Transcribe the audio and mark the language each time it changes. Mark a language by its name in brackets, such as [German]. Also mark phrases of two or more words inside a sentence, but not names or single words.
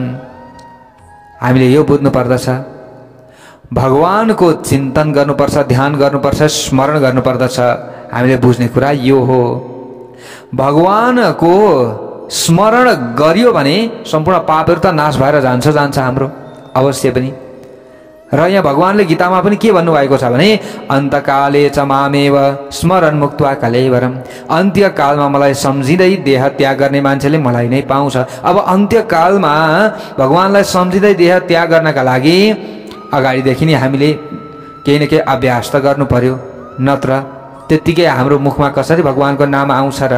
[Nepali] हामीले यो बुझ्नु पर्दछ, भगवानको चिन्तन गर्नुपर्छ, ध्यान गर्नुपर्छ, स्मरण गर्नुपर्दछ। हामीले बुझ्ने कुरा यो हो, भगवानको स्मरण गरियो भने सम्पूर्ण पापहरू त नाश भएर जान्छ हाम्रो अवश्य पनि। र यहाँ भगवानले गीतामा पनि के भन्नुभएको छ भने [Sanskrit] अन्तकाले च मामेव स्मरण मुक्त्वा कलेवरम, [Nepali] अन्त्यकालमा मलाई सम्झिँदै देह त्याग गर्ने मान्छेले मलाई नै पाउँछ। अब अन्त्यकालमा भगवानलाई सम्झिँदै देह त्याग गर्नका लागि अगाडिदेखि नै हामीले केही न केही अभ्यास त गर्नु पर्यो, नत्र त्यत्तिकै हाम्रो मुखमा कसरी भगवानको नाम आउँछ र।